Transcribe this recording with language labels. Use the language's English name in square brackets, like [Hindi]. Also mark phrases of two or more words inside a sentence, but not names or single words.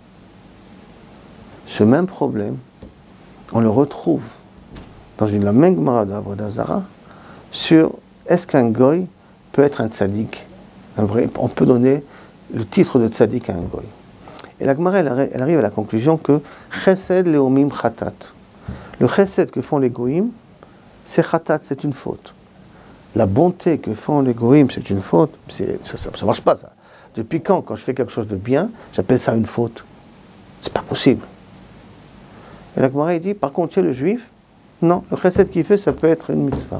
[French] Ce même problème, on le retrouve dans la même Gemara d'Avodah Zara sur est-ce qu'un goy peut être un tzaddik, un vrai, on peut donner le titre de tzaddik à un goy. Et la Gemara, elle arrive à la conclusion que [Hebrew] חסד לאומים חטאת. [French] Le chesed que font les goyim, c'est chatat, c'est une faute. La bonté que font les goyim, c'est une faute. Ça ne marche pas, ça. Depuis quand je fais quelque chose de bien, j'appelle ça une faute? C'est pas possible. Et la Gemara dit, par contre, tu es le juif, non, le chesed qu'il fait, ça peut être une mitzvah.